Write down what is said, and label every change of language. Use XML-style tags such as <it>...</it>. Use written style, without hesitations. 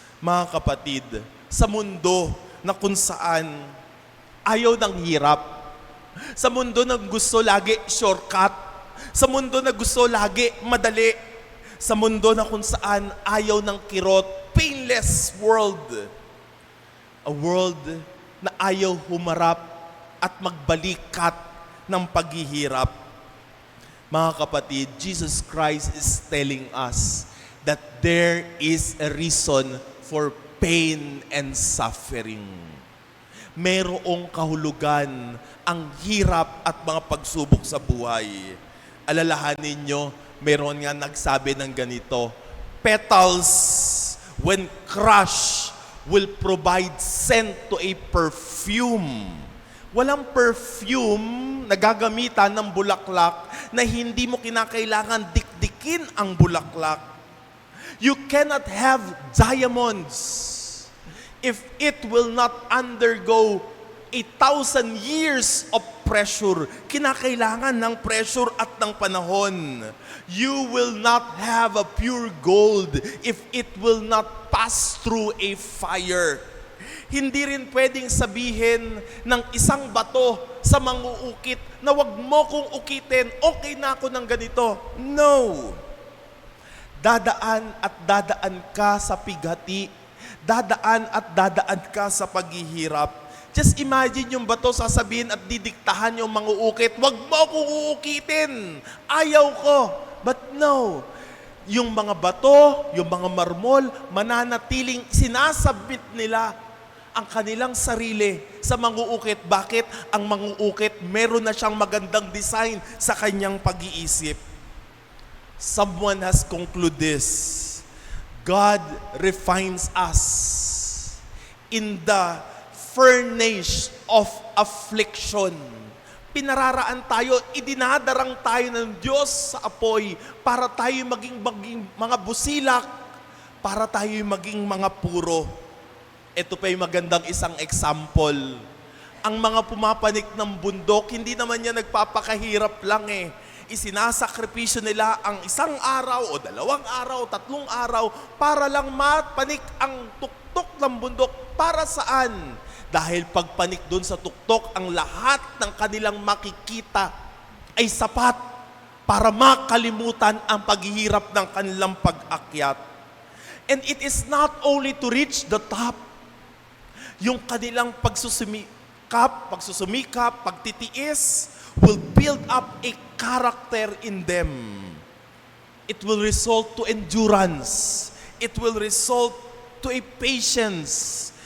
<tl>Mga kapatid, sa mundo na kung saan ayaw ng hirap, sa mundo na gusto lagi shortcut, sa mundo na gusto lagi madali, sa mundo na kung saan ayaw ng kirot,</tl> <en>painless world, a world</en> <tl>na ayaw humarap at magbalikat ng paghihirap. Mga kapatid,</tl> <en>Jesus Christ is telling us that there is a reason for pain and suffering.</en> <tl>Merong kahulugan ang hirap at mga pagsubok sa buhay. Alalahanin nyo, meron nga nagsabi ng ganito,</tl> <en>petals, when crushed, will provide scent to a perfume.</en> <tl>Walang perfume na gagamitan ng bulaklak na hindi mo kinakailangan dikdikin ang bulaklak.</tl> <en>You cannot have diamonds if it will not undergo 1,000 years of pressure.</en> <tl>Kinakailangan ng pressure at ng panahon.</tl> <en>You will not have a pure gold if it will not pass through a fire.</en> <tl>Hindi rin pwedeng sabihin ng isang bato sa manguukit na wag mo kong ukitin, okay na ako ng ganito.</tl> <en>No.</en> <tl>Dadaan at dadaan ka sa pighati. Dadaan at dadaan ka sa paghihirap.</tl> <en>Just imagine</en> <tl>yung bato sasabihin at didiktahan yung manguukit, wag mo akong uukitin. Ayaw ko.</tl> <en>But no.</en> <tl>Yung mga bato, yung mga marmol, mananatiling sinasabit nila ang kanilang sarili sa manguukit. Bakit? Ang manguukit, meron na siyang magandang design sa kanyang pag-iisip.</tl> <en>Someone has concluded this. God refines us in the furnace of affliction.</en> <tl>Pinararaan tayo, idinadarang tayo ng Diyos sa apoy para tayo maging mga busilak, para tayo maging mga puro. Ito pa yung magandang isang example. Ang mga pumapanik ng bundok, hindi naman yan nagpapakahirap lang Isinasakripisyo nila ang 1 araw o 2 araw, 3 araw para lang mapanik ang tuktok ng bundok. Para saan? Dahil pagpanik doon sa tuktok, ang lahat ng kanilang makikita ay sapat para makalimutan ang paghihirap ng kanilang pag-akyat.</tl> <en>And it is not only to reach the top,</en> <tl>yung kanilang pagsusumikap, pagtitiis,</tl> <en>will build up a character in them. It will result to endurance. It will result to a patience.</en>